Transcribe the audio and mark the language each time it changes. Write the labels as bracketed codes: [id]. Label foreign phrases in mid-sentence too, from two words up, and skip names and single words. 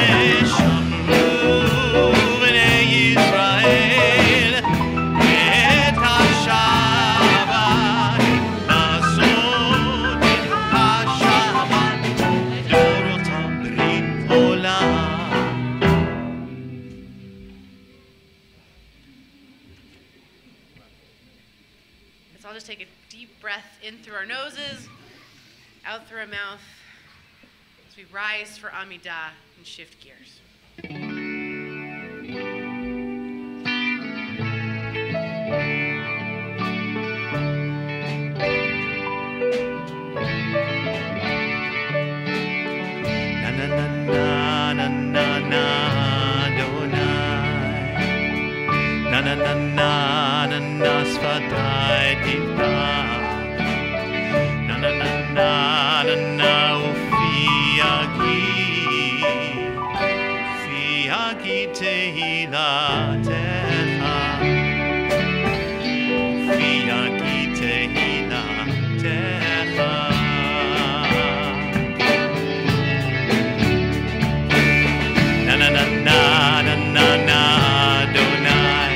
[he] ושמרו בני ישראל את השבת, לעשות את השבת לדורותם ברית עולם. [en] Let's all just take a deep breath in through our noses, out through our mouth, as we rise for Amidah and shift gears. Na na na na na na na Adonai. Na na na na na na [he] שפתי תפתח. Na na na na na na ופי יגיד תהלתך. ופי יגיד תהלתך. Na na na na na na na Adonai.